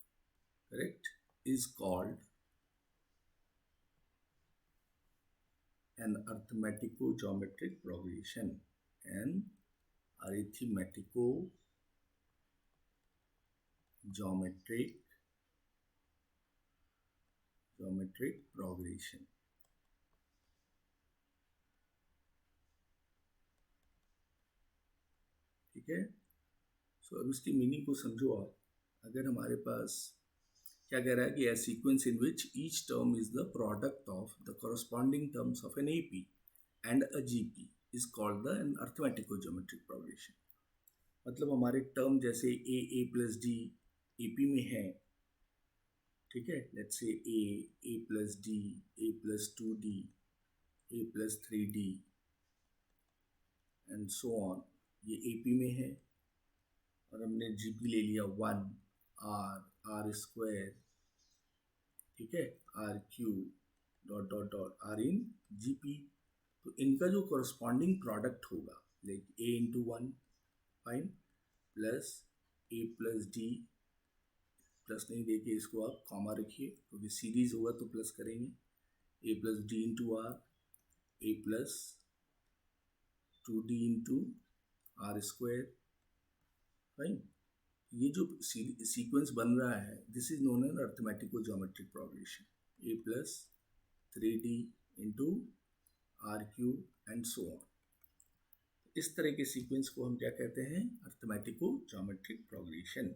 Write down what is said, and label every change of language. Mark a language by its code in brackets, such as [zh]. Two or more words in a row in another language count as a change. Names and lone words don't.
[en] correct, is called an arithmetico-geometric progression. An arithmetico-geometric progression. [hi] ठीक है. सो अब इसकी मीनिंग को समझो आप. अगर हमारे पास क्या कह रहा है कि [en] a sequence in which each term is the product of the corresponding terms of an AP and a GP is called the an arithmetico-geometric progression. [hi] मतलब हमारे टर्म जैसे [en] a plus d AP [hi] में है, ठीक है. [en] let's say a plus d, a plus 2d, a plus 3d and so on, [hi] ये AP में है. और हमने GP ले लिया 1 [en] r square, [hi] ठीक है, [en] r cube dot dot dot r in GP. [hi] तो इनका जो [en] corresponding product [hi] होगा, [en] like a into 1 fine plus a plus d, [hi] प्लस नहीं देके इसको आप कॉमा रखिए क्योंकि सीरीज होगा तो प्लस करेंगे. [en] a plus d into r, a plus 2d into r square. फाइन. [hi] ये जो सीक्वेंस बन रहा है, [en] this is known as arithmetico-geometric progression. a plus 3d into r cube and so on. [hi] इस तरह के सीक्वेंस को हम क्या कहते हैं? [en] arithmetico-geometric progression.